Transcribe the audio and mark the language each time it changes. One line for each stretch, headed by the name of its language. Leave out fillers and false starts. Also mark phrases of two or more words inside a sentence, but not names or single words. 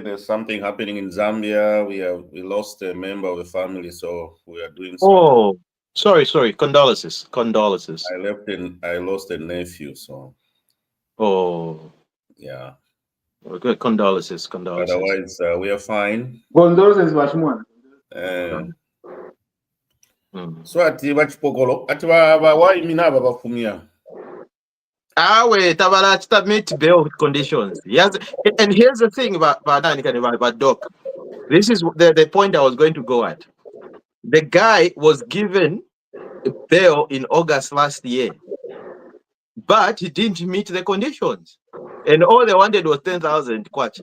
English: There's something happening in Zambia. We lost a member of the family, so we are doing some. oh, sorry. Condolences. I lost a nephew, so Oh, yeah. okay. Condolences. Otherwise, we are fine. Condolences, Bashmwan. Uh, Mm.
Bemba: so ati bachipokolo ati bawayimina aba bafumya.
English: Wait, to meet bail conditions. Yes, and here's the thing about Doc. This is the point I was going to go at. The guy was given bail in August last year, but he didn't meet the conditions, and all they wanted was 10,000 kwacha.